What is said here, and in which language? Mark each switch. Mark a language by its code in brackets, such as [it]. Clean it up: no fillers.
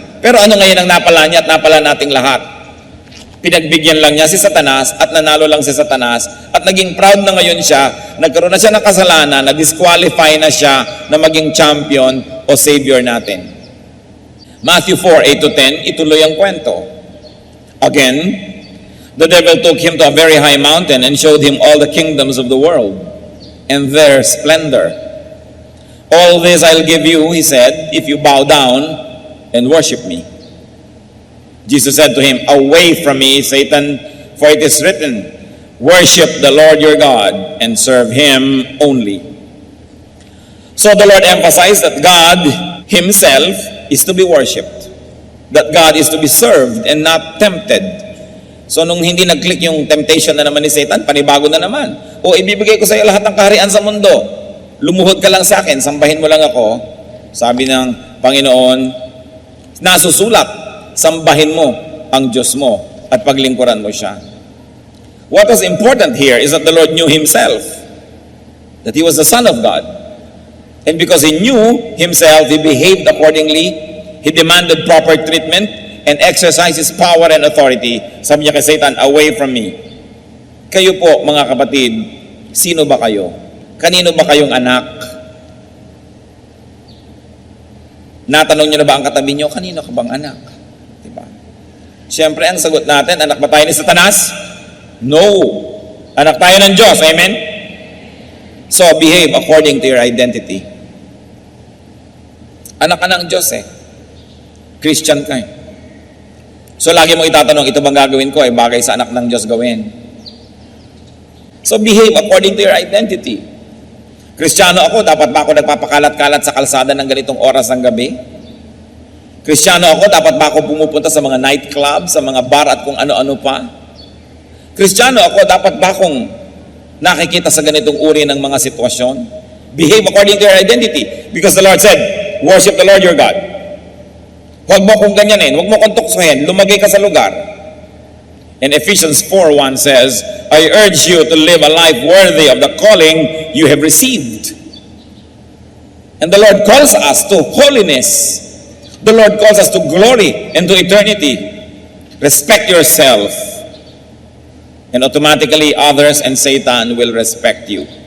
[tl] Pero ano ngayon ang napala niya at napala nating lahat? Pinagbigyan lang niya si Satanas at nanalo lang si Satanas at naging proud na ngayon siya, nagkaroon na siya ng kasalanan, na-disqualify na siya na maging champion o savior natin. Matthew 4:8-10, ituloy ang kwento. [en] Again, the devil took him to a very high mountain and showed him all the kingdoms of the world and their splendor. All this I'll give you, he said, if you bow down and worship me. Jesus said to him, away from me, Satan, for it is written, worship the Lord your God and serve Him only. So the Lord emphasized that God Himself is to be worshipped. that God is to be served and not tempted. [tl] So nung hindi nag-click yung temptation na naman ni Satan, panibago na naman. O ibibigay ko sa iyo lahat ng kaharian sa mundo. Lumuhod ka lang sa akin, sambahin mo lang ako. Sabi ng Panginoon, nasusulat, sambahin mo ang Diyos mo at paglingkuran mo siya. [en] What was important here is that the Lord knew Himself, that He was the Son of God. And because He knew Himself, He behaved accordingly. He demanded proper treatment and exercised His power and authority. [tl] Sabi niya kay Satan, [en] away from me. [tl] Kayo po, mga kapatid, sino ba kayo? Kanino ba kayong anak? Natanong niyo na ba ang katabi niyo, kanino ka bang anak? Diba? Siyempre, ang sagot natin, anak ba tayo ni Satanas? No. Anak tayo ng Diyos. Amen? [en] So, behave according to your identity. [tl] Anak ka ng Diyos eh. Christian ka eh. So, lagi mo itatanong, ito bang gagawin ko ay bagay sa anak ng Diyos gawin. [en] So, behave according to your identity. [tl] Kristiyano ako, dapat ba ako nagpapakalat-kalat sa kalsada ng ganitong oras ng gabi? Kristiyano ako, dapat ba ako pumupunta sa mga nightclub, sa mga bar at kung ano-ano pa? Kristiyano ako, dapat ba akong nakikita sa ganitong uri ng mga sitwasyon? [en] Behave according to your identity. Because the Lord said, worship the Lord your God. [tl] Huwag mo kong ganyanin, huwag mo kong tuksohin, lumagay ka sa lugar. [en] And Ephesians 4:1 says, I urge you to live a life worthy of the calling you have received. And the Lord calls us to holiness. The Lord calls us to glory and to eternity. Respect yourself. And automatically, others and Satan will respect you.